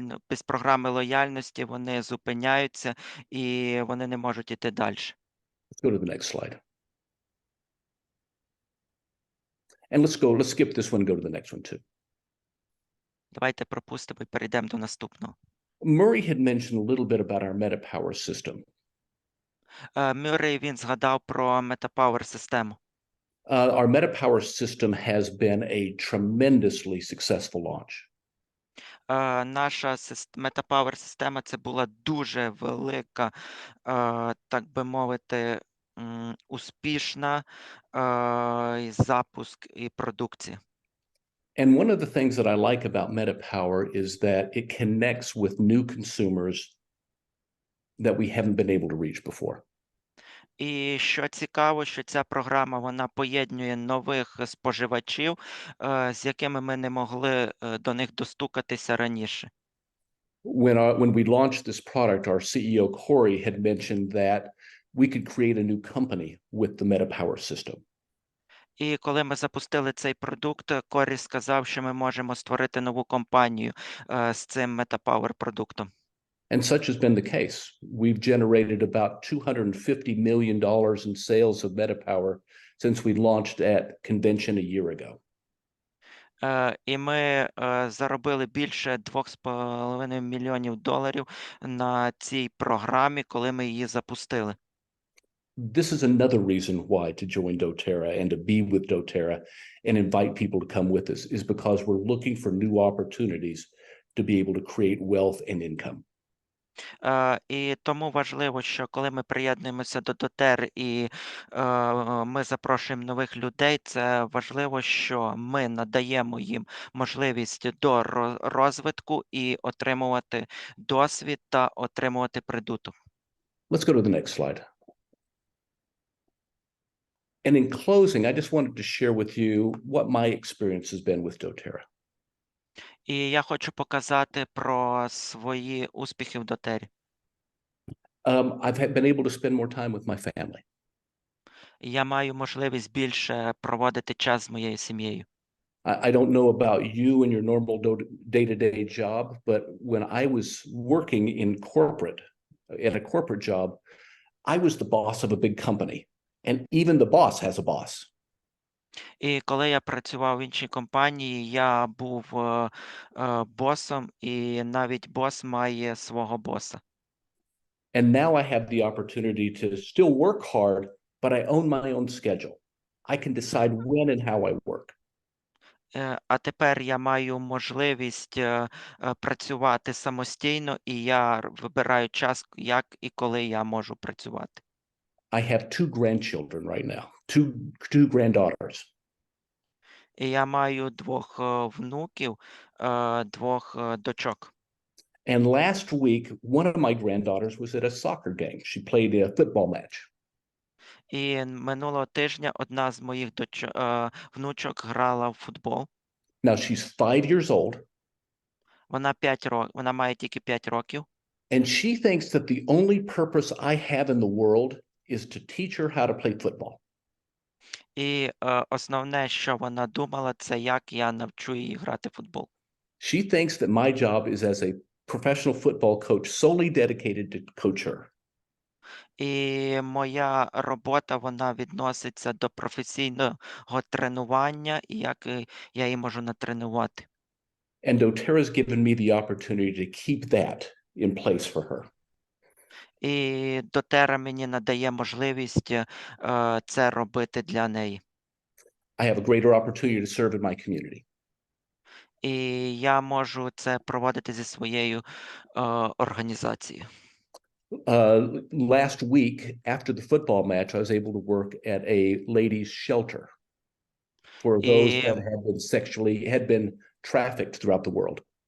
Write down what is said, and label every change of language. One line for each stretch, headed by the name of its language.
Ukrainian: Без програми лояльності вони зупиняються і вони не можуть іти далі.
English: Let's go to the next slide. And let's skip this one and go to the next one too.
Ukrainian: Давайте пропустимо і перейдемо до наступного.
English: Murray had mentioned a little bit about our MetaPower system.
Ukrainian: Мюррей, він згадав про MetaPower систему.
English: Our MetaPower system has been a tremendously successful launch.
Ukrainian: Наша MetaPower система – це була дуже велика, так би мовити, успішна запуск і продукція.
English: And one of the things that I like about MetaPower is that it connects with new consumers that we haven't been able to reach before.
Ukrainian: І що цікаво, що ця програма, вона поєднує нових споживачів, з якими ми не могли до них достукатися раніше.
English: When we launched this product, our CEO, Corey, had mentioned that we could create a new company with the MetaPower system.
Ukrainian: І коли ми запустили цей продукт, Корі сказав, що ми можемо створити нову компанію з цим MetaPower продуктом.
English: And such has been the case. We've generated about $250 million in sales of MetaPower since we launched at convention a year ago.
Ukrainian: І ми заробили більше $2,5 мільйонів на цій програмі, коли ми її запустили.
English: This is another reason why to join doTERRA and to be with doTERRA and invite people to come with us is because we're looking for new opportunities to be able to create wealth and income.
Ukrainian: І тому важливо, що коли ми приєднуємося до доТЕР і ми запрошуємо нових людей, це важливо, що ми надаємо їм можливість до розвитку і отримувати досвід та отримувати прибуток.
English: Let's go to the next slide. And in closing, I just wanted to share with you what my experience has been with doTERRA.
Ukrainian: І я хочу показати про свої успіхи в дотері.
English: I've been able to spend more time with my family.
Ukrainian: Я маю можливість більше проводити час з моєю сім'єю.
English: I don't know about you and your normal day-to-day job, but when I was working in at a corporate job, I was the boss of a big company, and even the boss has a boss.
Ukrainian: І коли я працював в іншій компанії, я був босом, і навіть бос має свого боса.
English: And now I have the opportunity to still work hard, but I own my own schedule. I can decide when and how I work.
Ukrainian: А тепер я маю можливість працювати самостійно, і я вибираю час, як і коли я можу працювати.
English: I have two grandchildren right now, two granddaughters.
Ukrainian: І я маю двох внуків, двох дочок.
English: And last week, one of my granddaughters was at a soccer game. She played a football match.
Ukrainian: І минулого тижня одна з моїх внучок грала в футбол.
English: Now she's 5 years old,
Ukrainian: Вона має тільки 5 років.
English: and she thinks that the only purpose I have in the world is to teach her how to play football.
Ukrainian: І основне, що вона думала, це як я навчу її грати в футбол.
English: She thinks that my job is as a professional football coach solely dedicated to coach her.
Ukrainian: І моя робота, вона відноситься до професійного тренування, і як я її можу натренувати.
English: And doTerra has given me the opportunity to keep that in place for her.
Ukrainian: І DoTerra мені надає можливість це робити для неї.
English: I have a greater opportunity to serve in my community.
Ukrainian: І я можу це проводити зі своєю організацією.
English: Last week, after the football match, I was able to work at a ladies' shelter for those that had been trafficked throughout the world.